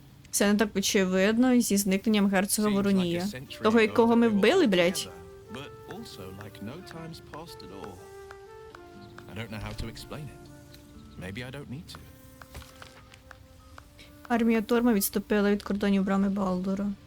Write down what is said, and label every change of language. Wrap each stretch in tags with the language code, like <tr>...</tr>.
<uk>Все не так очевидно зі зникненням герцога Воронія. Того, якого ми вбили, блядь.</uk> <en>But also like no time's passed at all. I don't know how to explain it. Maybe I don't need to.</en> <uk>Армія Торма відступила від кордонів брами Балдура.</uk>